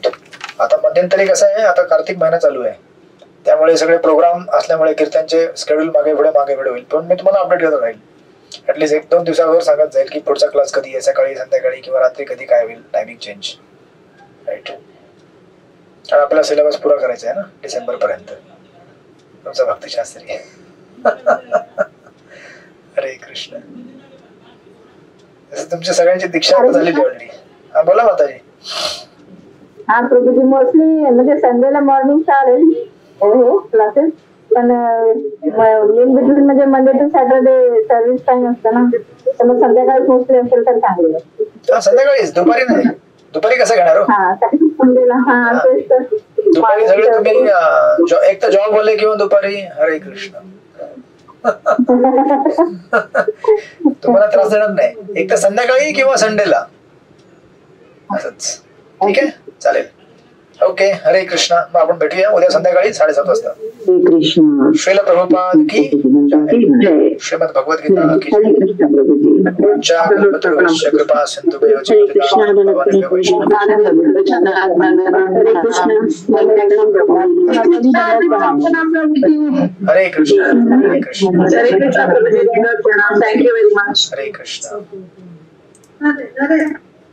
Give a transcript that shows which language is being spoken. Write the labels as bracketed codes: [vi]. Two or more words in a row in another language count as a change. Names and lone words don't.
[mr] आता मध्यंतरी कसं आहे, आता कार्तिक महिना चालू आहे, त्यामुळे सगळे प्रोग्राम असल्यामुळे कीर्तनचे शेड्यूल मागे पुढे होईल. पण मी तुम्हाला अपडेट करत राहील. ऍटलीस्ट 1-2 दिवसावर सांगत जाईल की पुढचा क्लास कधी आहे, सकाळी, संध्याकाळी किंवा रात्री कधी काय होईल, [en] timing change, [mr] राईट. आणि आपला सिलेबस पुरा करायचा आहे ना डिसेंबर पर्यंत. तुमचा भक्तिशास्त्री हरे कृष्ण. तुमच्या सगळ्यांची दीक्षा झालेली ऑलरेडी. हा बोला माताजी. हा प्रभूजी, मोस्टली म्हणजे संडेला मॉर्निंग चालेल हो क्लासेस, पण [en] in between [mr] म्हणजे [en] Monday to Saturday service time [mr] असतं ना, तर मग संध्याकाळी मोस्टली असेल तर चांगले. संध्याकाळीच, दुपारी नाही. दुपारी कसं घेणार हो? हा संडेला. हा तेच तर. दुपारी सगळे तुम्ही एक तर जॉब वाले किंवा दुपारी हरे कृष्ण तुम्हाला त्रास देणार नाही. एक तर संध्याकाळी किंवा संडेला असंच, ठीक आहे, चालेल. ओके, हरे कृष्ण. मग आपण भेटूया उद्या संध्याकाळी 7:30 वाजता. कृष्ण. [hi] श्रील प्रभुपाद की जय. श्रीमद् भगवद गीता की जय. [mr] कृपा सिंधु हरे कृष्ण. हरे कृष्ण. [en] Thank you very much. [mr] हरे कृष्ण.